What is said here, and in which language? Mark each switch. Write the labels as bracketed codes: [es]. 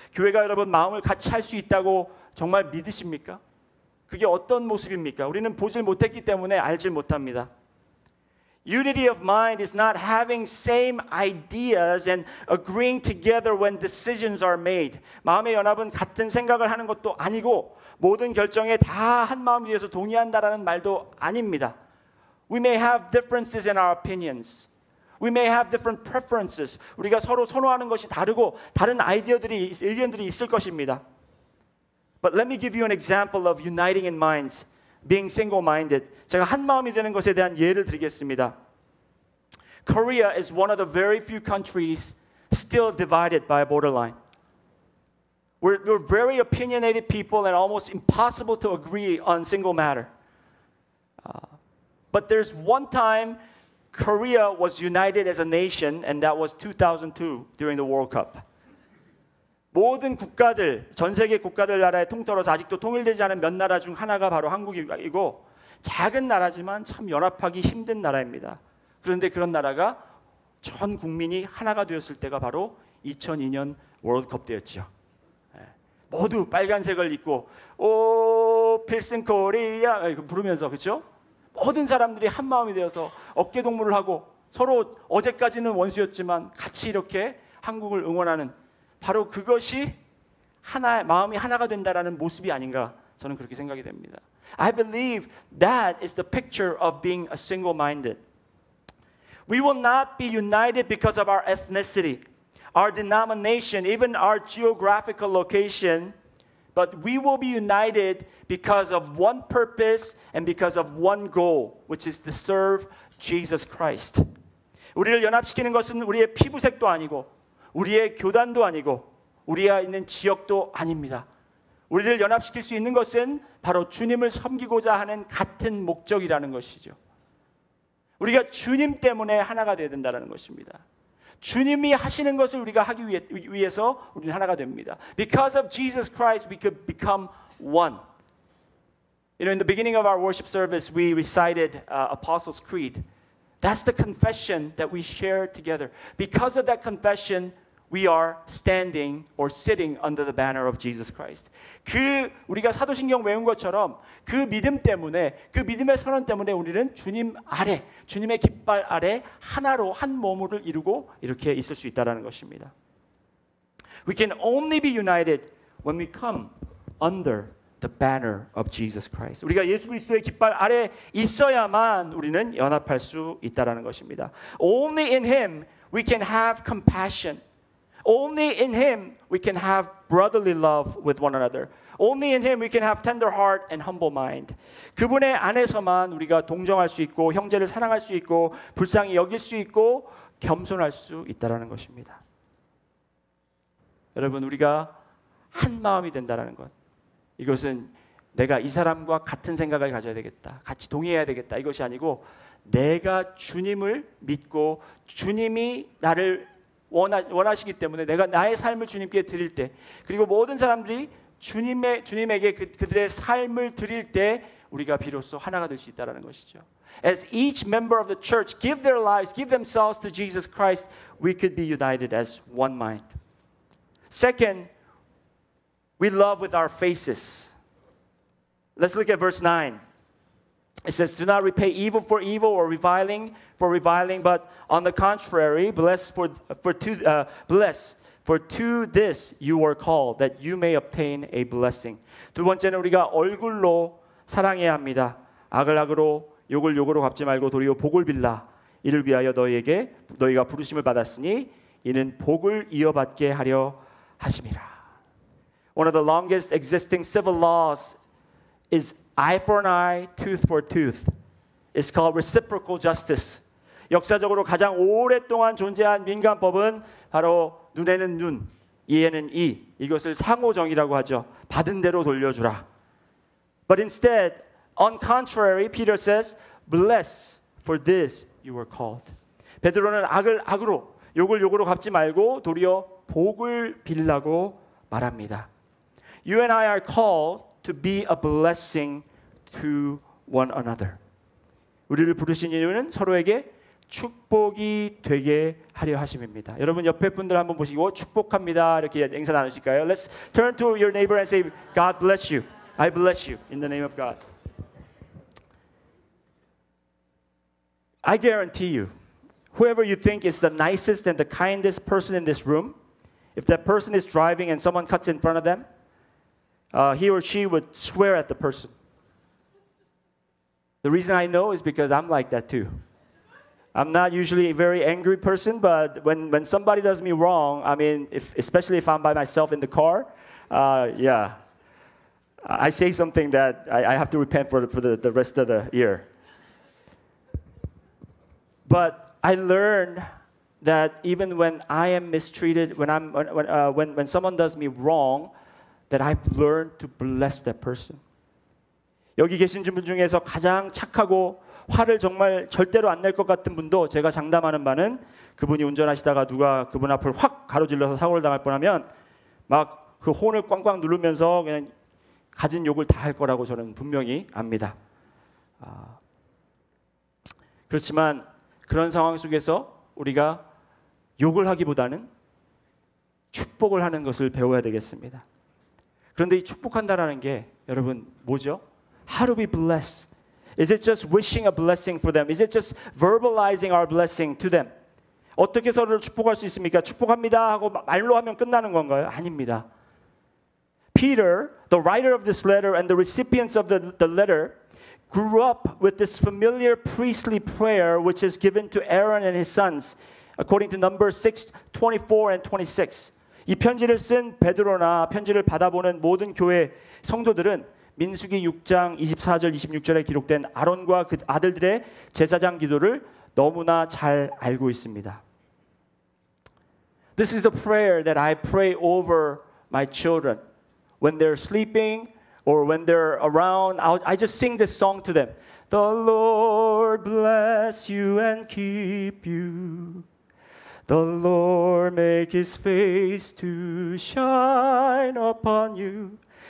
[ko] 교회가 여러분 마음을 같이 할 수 있다고 정말 믿으십니까? 그게 어떤 모습입니까? 우리는 보질 못했기 때문에 알질 못합니다. [en] Unity of mind is not having same ideas and agreeing together when decisions are made. [ko] 마음의 연합은 같은 생각을 하는 것도 아니고 모든 결정에 다 한 마음이 되어서 동의한다라는 말도 아닙니다. [en] We may have differences in our opinions. We may have different preferences. [ko] 우리가 서로 선호하는 것이 다르고 다른 의견들이 있을 것입니다. [en] But let me give you an example of uniting in minds, being single-minded. [ko] 제가 한 마음이 되는 것에 대한 예를 드리겠습니다. [en] Korea is one of the very few countries still divided by a borderline. We're very opinionated people and almost impossible to agree on single matter. But there's one time Korea was united as a nation, and that was 2002 during the World Cup. [ko] 모든 국가들, 전 세계 국가들 나라에 통틀어서 아직도 통일되지 않은 몇 나라 중 하나가 바로 한국이고 작은 나라지만 참 연합하기 힘든 나라입니다. 그런데 그런 나라가 전 국민이 하나가 되었을 때가 바로 2002년 월드컵 때였죠. 모두 빨간색을 입고 오 필승 코리아 부르면서 그렇죠? 모든 사람들이 한 마음이 되어서 어깨 동무를 하고 서로 어제까지는 원수였지만 같이 이렇게 한국을 응원하는 바로 그것이 마음이 하나가 된다라는 모습이 아닌가 저는 그렇게 생각이 됩니다. [en] I believe that is the picture of being a single-minded. We will not be united because of our ethnicity, our denomination, even our geographical location, but we will be united because of one purpose and because of one goal, which is to serve Jesus Christ. [ko] 우리를 연합시키는 것은 우리의 피부색도 아니고 우리의 교단도 아니고 우리가 있는 지역도 아닙니다. 우리를 연합시킬 수 있는 것은 바로 주님을 섬기고자 하는 같은 목적이라는 것이죠. 우리가 주님 때문에 하나가 되어야 된다는 것입니다. 주님이 하시는 것을 우리가 하기 위해서 우리는 하나가 됩니다. [en] Because of Jesus Christ, we could become one. You know, in the beginning of our worship service, we recited Apostles' Creed. That's the confession that we share together. Because of that confession, we are standing or sitting under the banner of Jesus Christ. [ko] 우리가 사도신경 외운 것처럼 그 믿음 때문에, 그 믿음의 선언 때문에 우리는 주님 아래, 주님의 깃발 아래 하나로 한 몸을 이루고 이렇게 있을 수 있다는 것입니다. [en] We can only be united when we come under the banner of Jesus Christ. [ko] 우리가 예수 그리스도의 깃발 아래 있어야만 우리는 연합할 수 있다는 것입니다. [en] Only in Him we can have compassion. Only in Him we can have brotherly love with one another. Only in Him we can have tender heart and humble mind. [ko] 그분의 안에서만 우리가 동정할 수 있고 형제를 사랑할 수 있고 불쌍히 여길 수 있고 겸손할 수 있다는 것입니다. 여러분, 우리가 한 마음이 된다는 것, 이것은 내가 이 사람과 같은 생각을 가져야 되겠다, 같이 동의해야 되겠다, 이것이 아니고 내가 주님을 믿고 주님이 나를 원하시기 때문에 내가 나의 삶을 주님께 드릴 때, 그리고 모든 사람들이 주님에게 그들의 삶을 드릴 때 우리가 비로소 하나가 될 수 있다는 것이죠. [en] As each member of the church give their lives, give themselves to Jesus Christ, we could be united as one mind. Second, we love with our faces. Let's look at verse 9. It says, do not repay evil for evil or reviling for reviling, but on the contrary, bless for to this you were called, that you may obtain a blessing. [ko] 두 번째는 우리가 얼굴로 사랑해야 합니다. 악을 악으로 욕을 욕으로 갚지 말고 도리어 복을 빌라. 이를 위하여 너희가 부르심을 받았으니 이는 복을 이어받게 하려 하심이라. [en] One of the longest existing civil laws is eye for an eye, tooth for tooth. It's called reciprocal justice. [ko] 역사적으로 가장 오랫동안 존재한 민간법은 바로 눈에는 눈, 이에는 이. 이것을 상호정의라고 하죠. 받은 대로 돌려주라. [en] But instead, on contrary, Peter says, bless, for this you were called. [ko] 베드로는 악을 악으로, 욕을 욕으로 갚지 말고 도리어 복을 빌라고 말합니다. [en] You and I are called to be a blessing to one another. [ko] 우리를 부르신 이유는 서로에게 축복이 되게 하려 하심입니다. 여러분 옆에 분들 한번 보시고 축복합니다 이렇게 인사 나누실까요? [en] Let's turn to your neighbor and say, God bless you. I bless you in the name of God. I guarantee you, whoever you think is the nicest and the kindest person in this room, if that person is driving and someone cuts in front of them, he or she would swear at the person. The reason I know is because I'm like that too. I'm not usually a very angry person, but when somebody does me wrong, I mean, especially if I'm by myself in the car, yeah, I say something that I have to repent for the rest of the year. But I learned that even when I am mistreated, when someone does me wrong, that I've learned to bless that person. [ko] 여기 계신 분 중에서 가장 착하고 화를 정말 절대로 안 낼 것 같은 분도 제가 장담하는 바는 그분이 운전하시다가 누가 그분 앞을 확 가로질러서 사고를 당할 뻔하면 막 그 혼을 꽝꽝 누르면서 그냥 가진 욕을 다 할 거라고 저는 분명히 압니다. 그렇지만 그런 상황 속에서 우리가 욕을 하기보다는 축복을 하는 것을 배워야 되겠습니다. 그런데 이 축복한다라는 게 여러분 뭐죠? [en] How do we bless? Is it just wishing a blessing for them? Is it just verbalizing our blessing to them? [ko] 어떻게 서로를 축복할 수 있습니까? 축복합니다 하고 말로 하면 끝나는 건가요? 아닙니다. [en] Peter, the writer of this letter and the recipients of the letter, grew up with this familiar priestly prayer which is given to Aaron and his sons, according to Numbers 6:24 and 26. [ko] 이 편지를 쓴 베드로나 편지를 받아보는 모든 교회 성도들은 민수기 6장 24절 26절에 기록된 아론과 그 아들들의 제사장 기도를 너무나 잘 알고 있습니다. [en] This is the prayer that I pray over my children. When they're sleeping or when they're around, I just sing this song to them. The Lord bless you and keep you. The Lord make his face to shine upon you.